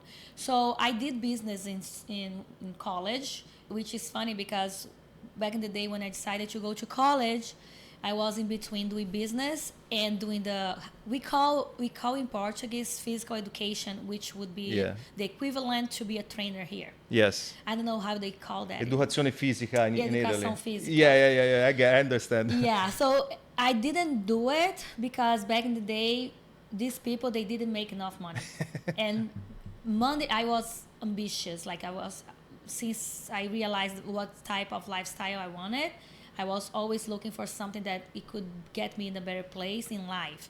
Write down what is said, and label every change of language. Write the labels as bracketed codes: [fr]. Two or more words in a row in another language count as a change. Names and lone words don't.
[en] So I did business in college, which is funny because back in the day when I decided to go to college, I was in between doing business and doing we call in Portuguese [pt] physical education, [en] which would be the equivalent to be a trainer here. Yes. I don't know how they call that. [it] Educazione fisica [en] in Italy. [pt] Educação física. [en] Yeah. I understand. Yeah. So I didn't do it because back in the day, these people, they didn't make enough money. And Monday, I was ambitious. Like since I realized what type of lifestyle I wanted, I was always looking for something that it could get me in a better place in life.